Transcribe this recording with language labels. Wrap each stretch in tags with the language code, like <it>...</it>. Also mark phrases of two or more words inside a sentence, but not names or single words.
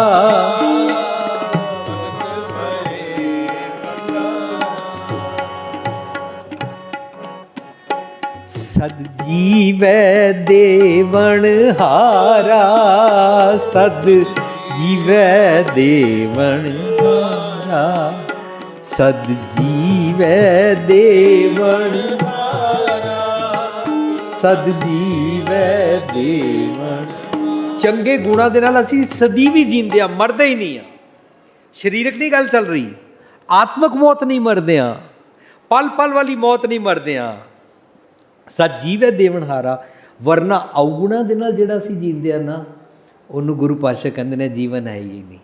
<pa>ਸਦ ਜੀਵੈ ਦੇਵਣ ਹਾਰਾ, ਸਦ ਜੀਵੈ ਦੇਵਣ ਹਾਰਾ, ਸਦ ਜੀਵੈ ਦੇਵਣ ਸਦ ਜੀਵੈ ਦੇਵਣ। ਚੰਗੇ ਗੁਣਾਂ ਦੇ ਨਾਲ ਅਸੀਂ ਸਦੀ ਵੀ ਜੀਂਦੇ ਆ, ਮਰਦੇ ਹੀ ਨਹੀਂ ਆ। ਸਰੀਰਕ ਨਹੀਂ ਗੱਲ ਚੱਲ ਰਹੀ, ਆਤਮਕ ਮੌਤ ਨਹੀਂ ਮਰਦੇ ਹਾਂ, ਪਲ ਪਲ ਵਾਲੀ ਮੌਤ ਨਹੀਂ ਮਰਦੇ ਹਾਂ। ਸੱਚ ਜੀਵੈ ਦੇਵਨਹਾਰਾ, ਵਰਨਾ ਔਗੁਣਾ ਦੇ ਨਾਲ ਜਿਹੜਾ ਅਸੀਂ ਜੀਂਦੇ ਆ ਨਾ, ਉਹਨੂੰ ਗੁਰੂ ਪਾਤਸ਼ਾਹ ਕਹਿੰਦੇ ਨੇ ਜੀਵਨ ਹੈ ਹੀ ਨਹੀਂ।</pa>